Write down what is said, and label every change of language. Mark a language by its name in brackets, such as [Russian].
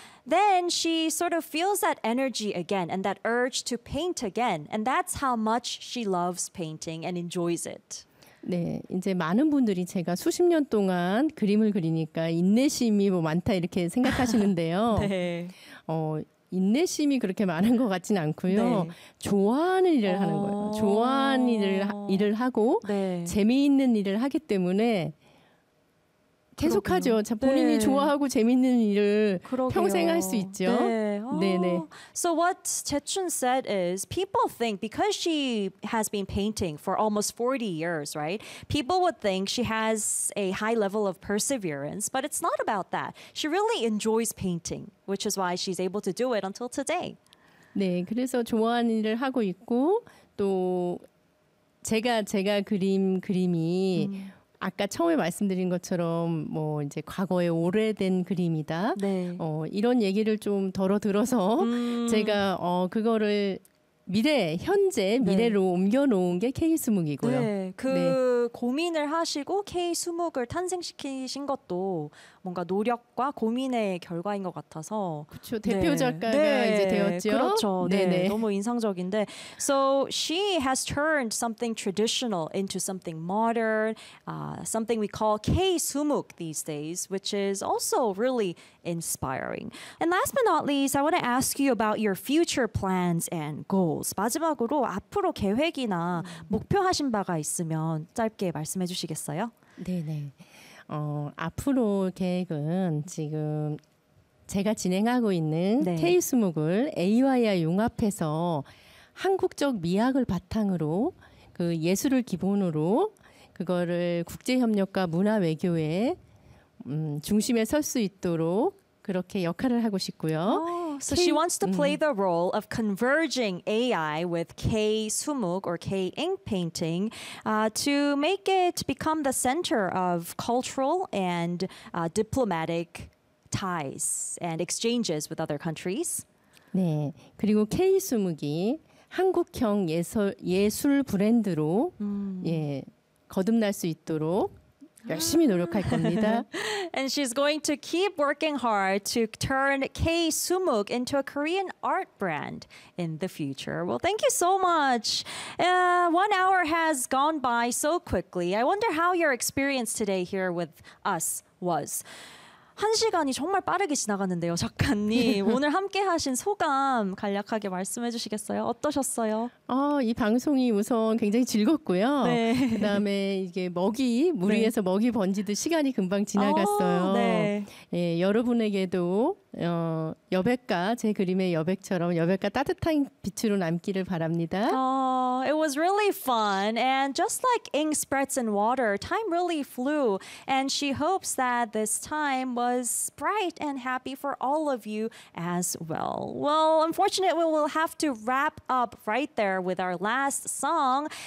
[English] Then she sort of feels that energy again and that urge to paint again. And that's how much she loves painting and enjoys it. [Korean] 네, 이제 많은 분들이 제가 수십 년 동안 그림을 그리니까 인내심이 뭐 많다 이렇게 생각하시는데요. 네. 인내심이 그렇게 많은 것 같진 않고요. 네. 좋아하는 일을 하는 거예요. 좋아하는 일을 하고 네. 재미있는 일을 하기 때문에 계속하죠. 자, 본인이 네. 좋아하고 재밌는 일을 그러게요. 평생 할 수 있죠. 네. 네, 네. [English] So what Jaechun said is people think because she has been painting for almost 40 years, right? People would think she has a high level of perseverance, but it's not about that. She really enjoys painting, which is why she's able to do it until today. [Korean] 네. 그래서 좋아하는 일을 하고 있고 또 제가 그림이 아까 처음에 말씀드린 것처럼 뭐 이제 과거에 오래된 그림이다. 네. 이런 얘기를 좀 덜어 들어서 제가 그거를 미래, 현재 미래로 네. 옮겨놓은 게 K20이고요. 네. 그 네. 고민을 하시고 K20을 탄생시키신 것도 뭔가 노력과 고민의 결과인 것 같아서 그렇죠. 대표 네. 작가가 네. 이제 되었죠. 그렇죠. 네. 네. 네. 너무 인상적인데 [English] So she has turned something traditional into something modern, something we call K20 these days, which is also really inspiring. And last but not least, I want to ask you about your future plans and goals. [Korean] 마지막으로 앞으로 계획이나 목표하신 바가 있으면 짧게 말씀해 주시겠어요? 네네. 앞으로 계획은 지금 제가 진행하고 있는 네. K20을 AYI 융합해서 한국적 미학을 바탕으로 그 예술을 기본으로 그거를 국제협력과 문화외교의 중심에 설 수 있도록 그렇게 역할을 하고 싶고요. [English] So she wants to play the role of converging AI with K-sumuk or K-ink painting to make it become the center of cultural and diplomatic ties and exchanges with other countries. [Korean] 네, 그리고 K-sumuk이 한국형 예술 브랜드로 예 거듭날 수 있도록 열심히 노력할 겁니다. [English] And she's going to keep working hard to turn K Sumuk into a Korean art brand in the future. Well, thank you so much. 1 hour has gone by so quickly. I wonder how your experience today here with us was. [Korean] 한 시간이 정말 빠르게 지나갔는데요, 작가님. 오늘 함께하신 소감 간략하게 말씀해 주시겠어요? 어떠셨어요? 이 방송이 우선 굉장히 즐겁고요. 네. 그다음에 이게 먹이 무리해서 네. 먹이 번지듯 시간이 금방 지나갔어요. 네. 예, 여러분에게도 여백과 제 그림의 여백처럼 여백과 따뜻한 빛으로 남기를 바랍니다. [English] It was really fun, and just like ink spreads in water, time really flew. And she hopes that this time was bright and happy for all of you as well. Well, unfortunately, we will have to wrap up right there with our last song.